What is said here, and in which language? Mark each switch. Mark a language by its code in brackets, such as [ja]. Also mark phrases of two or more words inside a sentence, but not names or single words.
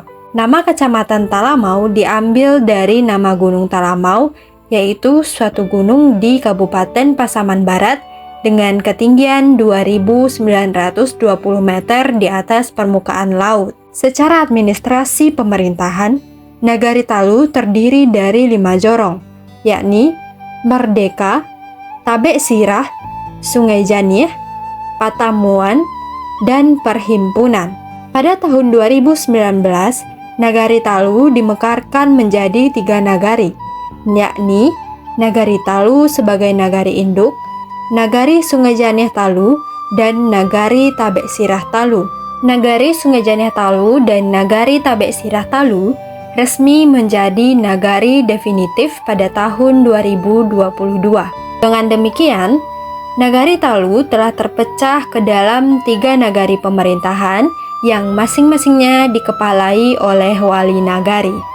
[id] Nama Kecamatan Talamau diambil dari nama Gunung Talamau, yaitu suatu gunung di Kabupaten Pasaman Barat dengan ketinggian 2.920 meter di atas permukaan laut. Secara administrasi pemerintahan, Nagari Talu terdiri dari 5 jorong, yakni Merdeka, Tabek Sirah, Sungai Janih, Patamuan, dan Perhimpunan. Pada tahun 2019, Nagari Talu dimekarkan menjadi 3 nagari, yakni Nagari Talu sebagai nagari induk, Nagari Sungai Janih Talu, dan Nagari Tabek Sirah Talu. Nagari Sungai Janih Talu dan Nagari Tabek Sirah Talu resmi menjadi nagari definitif pada tahun 2022. Dengan demikian, Nagari Talu telah terpecah ke dalam 3 nagari pemerintahan yang masing-masingnya dikepalai oleh wali nagari.